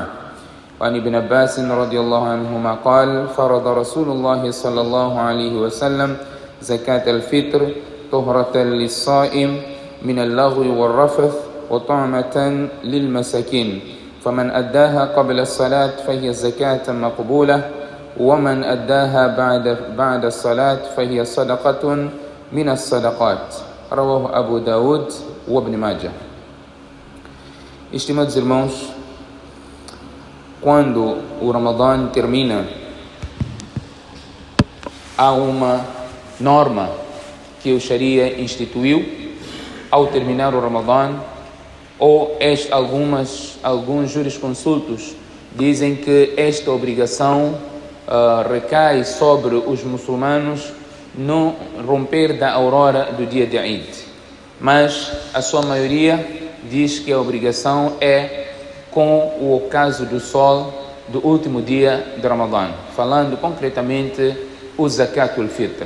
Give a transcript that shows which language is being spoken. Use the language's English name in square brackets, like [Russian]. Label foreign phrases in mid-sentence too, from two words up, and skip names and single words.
[Arabic] وعن ابن عباس رضي الله عنهما قال فرض رسول الله صلى الله عليه وسلم زكاة الفطر طهرة للصائم من اللغو والرفث وطعمة للمساكين، فمن أداها قبل الصلاة فهي زكاة مقبولة، ومن أداها بعد الصلاة فهي صدقة من الصدقات، رواه أبو داود وابن ماجه. [Portuguese] Estimados irmãos, quando o Ramadã termina, há uma norma que o Sharia instituiu ao terminar o Ramadã, ou alguns jurisconsultos dizem que esta obrigação recai sobre os muçulmanos no romper da aurora do dia de Eid, mas a sua maioria diz que a obrigação é com o ocaso do sol do último dia de Ramadã, falando concretamente o Zakatul Fitr.